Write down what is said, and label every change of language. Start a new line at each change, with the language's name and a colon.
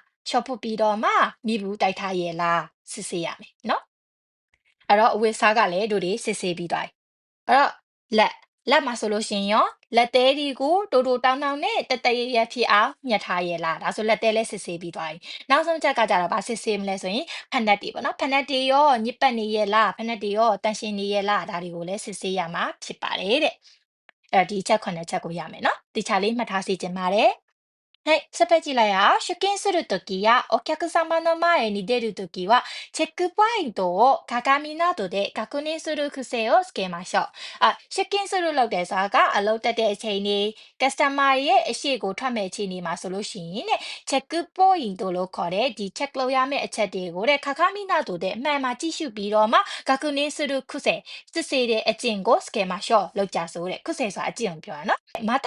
Burmese: ချော့ဖို့ပြီးတော့မှမိဘူးတိုက်ထားရလားစစ်ဆေးရမယ်နော်အဲ့တော့အဝတ်အစားကလည်းတို့တွေစစ်ဆေးပြီးသွားပြီအဲ့တော့လက်မှာဆိုလို့ရှိရင်ရောလက်သေးတွေကိုတိုးတိုးတောင်းတောင်းနဲ့တတရရဖြစ်အောင်ညှက်ထားရလားဒါဆိုလက်သေးလည်းစစ်ဆေးပြီးသွားပြီနောက်ဆုံးချက်ကကြတော့ဗာစစ်ဆေးမလဲဆိုရင်ဖက်နက်တွေပေါ့နော်ဖက်နက်တွေရောညစ်ပတ်နေရလားဖက်နက်တွေရောတန်ရှင်းနေရလားဒါတွေကိုလည်းစစ်ဆေးရမှာဖြစ်ပါတယ်တဲ့အဲ့တော့ဒီချက်9ချက်ကိုရမယ်နော်တခြားလေးမှတ်ထားစီခြင်းပါတယ်
Japanese: はい、スペチラや出勤するときやお客様の前に出るときは、チェックポイントを鏡などで確認する癖をつけましょう。
Burmese: 出勤するလို့တဲ့စကားကအလုပ်တက်တဲ့အချိန်にကစ္စတမာရဲ့အရှိကိုထွက်မဲ့အချိန်ဒီမှာဆိုလို့ရှိရင်တဲ့チェックポイントလို့ခေါ်တဲ့ဒီ check လုပ်ရမယ့်အချက်တွေကိုတဲ့
Japanese: 鏡などで
Burmese: အမှန်မှာကြည့်ရှုပြီးတော့မှ
Japanese: 確認する癖
Burmese: စစ်ဆေးတဲ့အကျင့်ကိုつけましょうလောက်ကြဆိုတဲ့癖ဆိုတာအကျင့်ကိုပြောတာနော်。